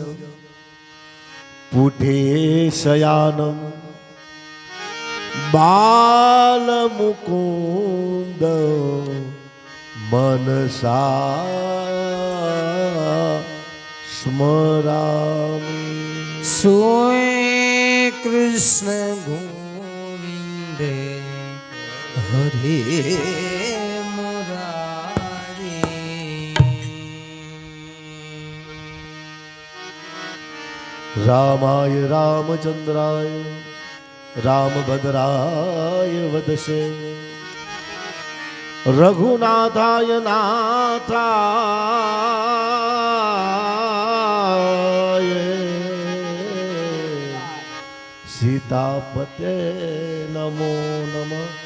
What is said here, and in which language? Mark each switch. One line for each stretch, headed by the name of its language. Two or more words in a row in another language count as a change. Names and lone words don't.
Sanskrit: पुटे शयानं बालमुकुंद मनसा स्मरामि।
Hindi: सोए कृष्ण गोविंद રે હરે મુરારી.
Sanskrit: रामाय रामचन्द्राय रामभद्राय वदशे रघुनाथाय नाथाय सीतापते नमो नमः.